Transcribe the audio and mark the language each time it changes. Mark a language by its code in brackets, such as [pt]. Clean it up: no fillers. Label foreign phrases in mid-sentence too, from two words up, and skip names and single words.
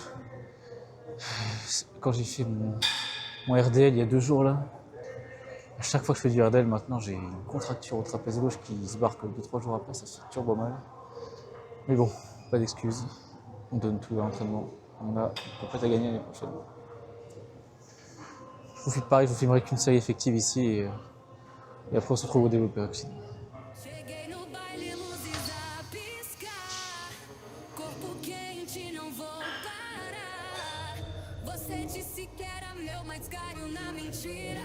[fr] Quand j'ai fait mon RDL il y a 2 jours là, à chaque fois que je fais du RDL maintenant, j'ai une contracture au trapèze gauche qui se barre que 2-3 jours après, ça fait turbo mal. Mais bon, pas d'excuses. On donne tout à l'entraînement. On a prêt à gagner l'année prochaine. Je vous filme pareil, je vous filmerai qu'une série effective ici et après on se retrouve au développeur accident. [pt] Cheguei no baile, luzes a piscar. Corpo quente, não vou parar. Você disse que era meu, mas caiu na mentira.